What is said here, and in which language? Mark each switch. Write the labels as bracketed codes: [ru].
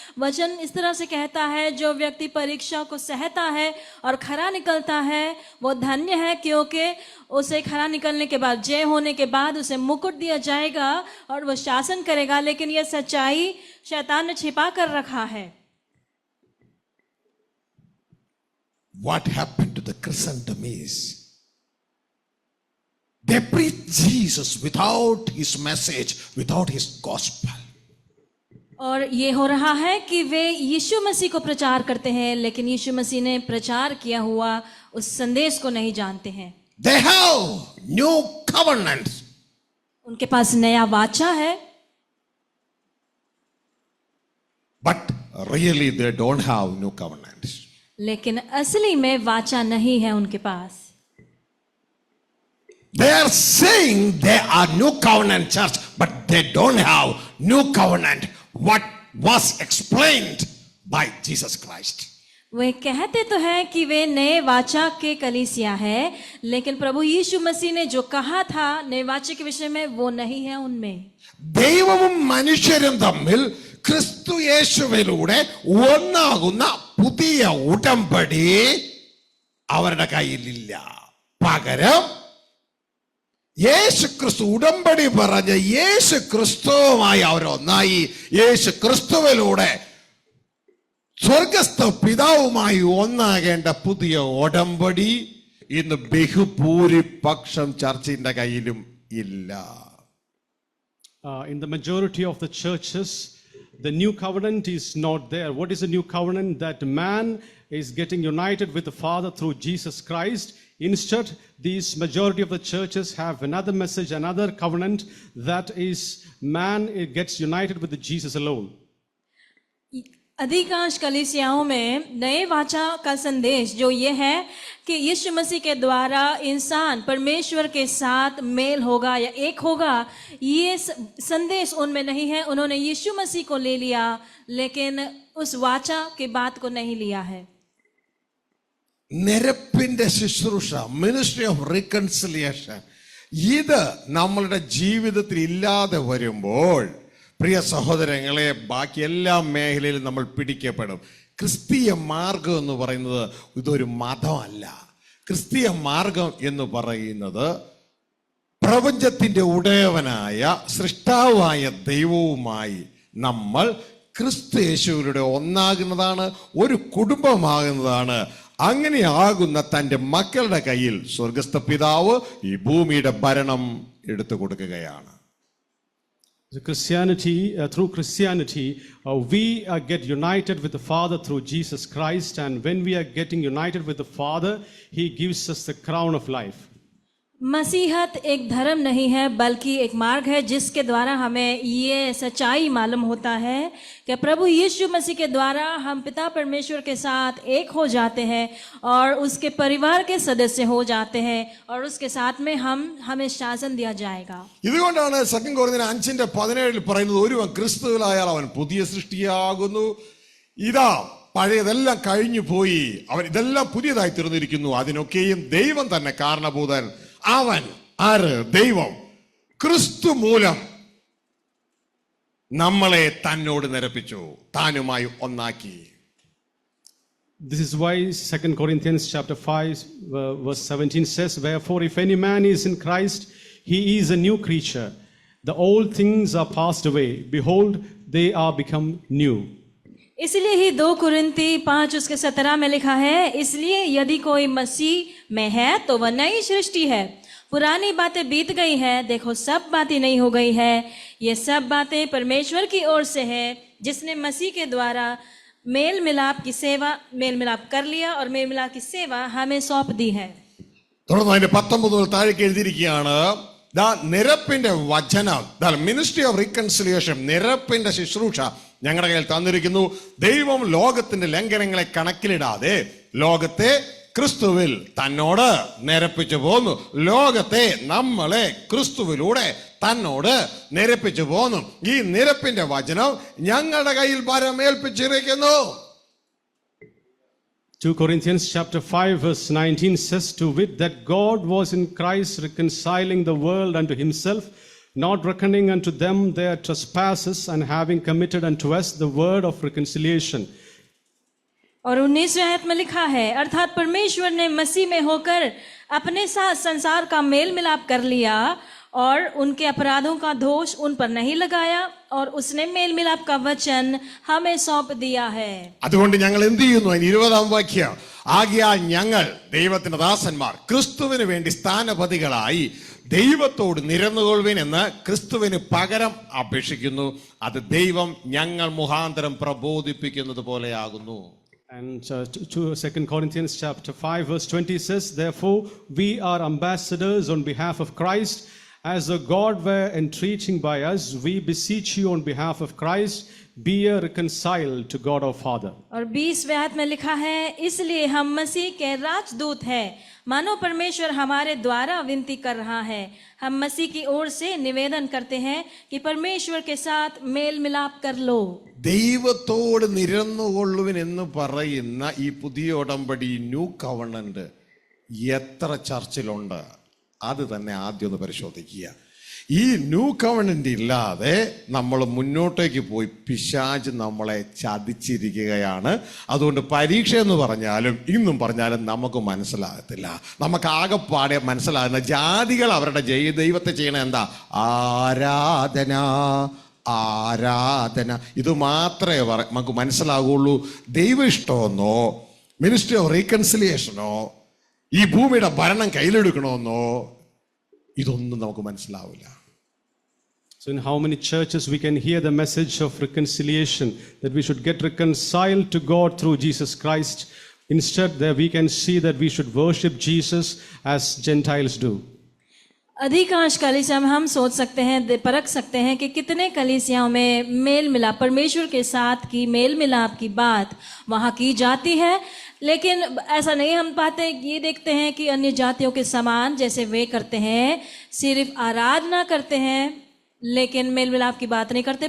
[hi] वचन इस तरह से कहता है, जो व्यक्ति परीक्षा को सहता है और खरा निकलता है वो धन्य है, क्योंकि उसे खरा निकलने के बाद, जय होने के बाद उसे मुकुट दिया जाएगा और वो शासन करेगा. लेकिन यह सच्चाई शैतान ने छिपा कर रखा है. [en] what happened to the Christendom is they preach Jesus without his message, without his gospel. [hi] और ये हो रहा है कि वे यीशु मसीह को प्रचार करते हैं, लेकिन यीशु मसीह ने प्रचार किया हुआ उस संदेश को नहीं जानते हैं। [en] They have new covenants, [hi] उनके पास नया वाचा है, [en] but really they don't have new covenants. [hi] लेकिन असली में वाचा नहीं है उनके पास। [en] They are saying they are new covenant church, but they don't have new covenant what was explained by Jesus Christ. [hi] वे कहते तो हैं कि वे नए वाचा के कलीसिया है, लेकिन प्रभु यीशु मसीह ने जो कहा था नए वाचा के विषय में वो नहीं है उनमें। [ml] ദൈവവും മനുഷ്യരും തമ്മിൽ ക്രിസ്തു യേശുവിലൂടെ ഒന്നാകുന്ന പുതിയ ഉടമ്പടി അവരുടെ കയ്യിലില്ല. പകരം യേശു ക്രിസ്തു ഉടമ്പടി പറഞ്ഞ് യേശു ക്രിസ്തുവുമായി അവരൊന്നായി. യേശു ക്രിസ്തുവിലൂടെ സ്വർഗസ്ഥ പിതാവുമായി ഒന്നാകേണ്ട പുതിയ ഉടമ്പടി ഇന്ന് ബഹുഭൂരിപക്ഷം ചർച്ചിന്റെ കയ്യിലും ഇല്ല. [en] In the majority of the churches, the new covenant is not there. What is the new covenant? That man is getting united with the Father through Jesus Christ. Instead, these majority of the churches have another message, another covenant, that is man gets united with the Jesus alone. [hi] अधिकांश कलीसियाओं में नए वाचा का संदेश जो ये है कि यीशु मसीह के द्वारा इंसान परमेश्वर के साथ मेल होगा या एक होगा, ये संदेश उनमें नहीं है। उन्होंने यीशु मसीह को ले लिया, लेकिन उस वाचा की बात को नहीं लिया है। [ml] നിരപ്പിന്റെ ശുശ്രൂഷ, [en] ministry of reconciliation, [ml] ഇത് നമ്മളുടെ ജീവിതത്തിൽ ഇല്ലാതെ വരുമ്പോൾ പ്രിയ സഹോദരങ്ങളെ ബാക്കി എല്ലാ മേഖലയിലും നമ്മൾ പിടിക്കപ്പെടും. ക്രിസ്തീയ മാർഗം എന്ന് പറയുന്നത് ഇതൊരു മതമല്ല. ക്രിസ്തീയ മാർഗം എന്ന് പറയുന്നത് പ്രപഞ്ചത്തിന്റെ ഉടയവനായ സൃഷ്ടാവായ ദൈവവുമായി നമ്മൾ ക്രിസ്തു യേശുവിലൂടെ ഒന്നാകുന്നതാണ്, ഒരു കുടുംബമാകുന്നതാണ്. അങ്ങനെയാകുന്ന തൻ്റെ മക്കളുടെ കയ്യിൽ സ്വർഗസ്ഥ പിതാവ് ഈ ഭൂമിയുടെ ഭരണം എടുത്തു കൊടുക്കുകയാണ്. [en] So through Christianity, we get united with the Father through Jesus Christ, and when we are getting united with the Father, He gives us the crown of life. [hi] मसीहत एक धर्म नहीं है, बल्कि एक मार्ग है जिसके द्वारा हमें ये सच्चाई मालूम होता है कि प्रभु यीशु मसीह के द्वारा हम पिता परमेश्वर के साथ एक हो जाते हैं और उसके परिवार के सदस्य हो जाते हैं, और उसके साथ में हमें शासन दिया जाएगा. [ml] ഇതുകൊണ്ടാണ് 2 കൊരിന്ത്യർ 5:17 പറയുന്നത്, ഒരുവൻ ക്രിസ്തുവിലായാൽ അവൻ പുതിയ സൃഷ്ടിയാകുന്നു, ഇതാ പഴയതെല്ലാം കഴിഞ്ഞു പോയി, അവൻ ഇതെല്ലാം പുതിയതായി തീർന്നിരിക്കുന്നു, അതിനൊക്കെയും ദൈവം തന്നെ കാരണഭൂതൻ. അവൻ ആര്? ദൈവം ക്രിസ്തു മൂലം നമ്മളെ തന്നോട് നിരപ്പിച്ചു, താനുമായി ഒന്നാക്കി. [en] This is why 2 Corinthians chapter 5 verse 17 says, "Wherefore if any man is in Christ, he is a new creature. The old things are passed away. Behold, they are become new." [hi] इसलिए ही 2 कुरिन्ती 5 उसके 17 में लिखा है, इसलिए यदि कोई मसीह में है तो वह नई सृष्टि है, पुरानी बातें बीत गई है, देखो सब बातें नई हो गई है। ये सब बातें परमेश्वर की ओर से है, जिसने मसीह के द्वारा मेल मिलाप कर लिया और मेल मिलाप की सेवा हमें सौंप दी है. [ml] തുടർന്ന് അതിന്റെ 19 മുതൽ താഴേക്ക് എഴുതിയിരിക്കുകയാണ്, നിരപ്പിന്റെ വചനം, [en] ministry of reconciliation, [ml] നിരപ്പിന്റെ ശുശ്രൂഷ ഞങ്ങളുടെ കയ്യിൽ തന്നിരിക്കുന്നു. ദൈവം ലോകത്തിന്റെ ലംഘനങ്ങളെ കണക്കിലിടാതെ ലോകത്തെ ക്രിസ്തുവിൽ തന്നോട് നിരപ്പിച്ചു പോന്നു. ലോകത്തെ നമ്മളെ ക്രിസ്തുവിലൂടെ തന്നോട് നിരപ്പിച്ചു പോന്നു. ഈ നിരപ്പിന്റെ വചനം ഞങ്ങളുടെ കയ്യിൽ പരമേൽപ്പിച്ചിരിക്കുന്നു. [en] 2 Corinthians chapter 5 verse 19 says, "To wit that God was in Christ reconciling the world unto himself, not reckoning unto them their trespasses, and having committed unto us the word of reconciliation." [hi] और 19वें आयत में लिखा है, अर्थात परमेश्वर ने मसीह में होकर अपने साथ संसार का मेल मिलाप कर लिया और उनके अपराधों का दोष उन पर नहीं लगाया, और उसने मेल मिलाप का वचन हमें सौंप दिया है. [ml] അതുകൊണ്ട് ഞങ്ങൾ എന്ത് ചെയ്യുന്നു? 20-ാം വാക്യം, ആകയാൽ ഞങ്ങൾ ദൈവത്തിന്റെ ദാസന്മാർ ക്രിസ്തുവിന് വേണ്ടി സ്ഥാനപതികളായി ദൈവത്തോട് നിരന്നുകൊള്ളുവിൻ എന്ന് ക്രിസ്തുവിന് പകരം അപേക്ഷിക്കുന്നു. അത് ദൈവം ഞങ്ങൾ മുഖാന്തരം പ്രബോധിപ്പിക്കുന്നത് പോലെയാകുന്നു. [en] And 2 Corinthians chapter 5 verse 20 says, therefore we are ambassadors on behalf of Christ, as though God were entreating by us. We beseech you on behalf of Christ, be ye reconciled to God our Father. [hi] और 20वें आयत में लिखा है, इसलिए हम मसीह के राजदूत हैं, मानो परमेश्वर हमारे द्वारा विनती कर रहा है. हम मसीह की ओर से निवेदन करते हैं कि परमेश्वर के साथ मेल मिलाप कर लो. [ml] ദൈവത്തോട് നിരന്നുകൊള്ളുവിൻ എന്ന് പറയുന്ന ഈ പുതിയ ഉടമ്പടി [en] new covenant [ml] എത്ര ചർച്ചിലുണ്ട്? അത് തന്നെ ആദ്യം ഒന്ന് പരിശോധിക്കുക. ഈ [en] new covenant [ml] ഇല്ലാതെ നമ്മൾ മുന്നോട്ടേക്ക് പോയി പിശാച് നമ്മളെ ചതിച്ചിരിക്കുകയാണ്. അതുകൊണ്ട് പരീക്ഷ എന്ന് പറഞ്ഞാലും ഇന്നും പറഞ്ഞാലും നമുക്ക് മനസ്സിലാകത്തില്ല. നമുക്ക് ആകെപ്പാടെ മനസ്സിലാകുന്ന ജാതികൾ അവരുടെ ദൈവത്തെ ചെയ്യണ എന്താ? ആരാധന, ആരാധന. ഇത് മാത്രമേ നമുക്ക് മനസ്സിലാകുള്ളൂ. ദൈവ ഇഷ്ടമെന്നോ [en] ministry of റീകൺസിലിയേഷനോ [ml] ഈ ഭൂമിയുടെ ഭരണം കയ്യിലെടുക്കണമെന്നോ ഇതൊന്നും നമുക്ക് മനസ്സിലാവില്ല. [en] So in how many churches we can hear the message of reconciliation, that we should get reconciled to God through Jesus Christ. Instead, there we can see that we should worship Jesus as Gentiles do. [hi] अधिकांश कलीसिया में हम सोच सकते हैं, परख सकते हैं कि कितने कलीसियाओं में मेल मिलाप, परमेश्वर के साथ की मेल मिलाप की बात वहाँ की जाती है, लेकिन ऐसा नहीं हम पाते. ये देखते हैं कि अन्य जातियों के समान जैसे वे करते हैं, सिर्फ आराधना करते हैं, लेकिन मेल मिलाप की बात नहीं करते.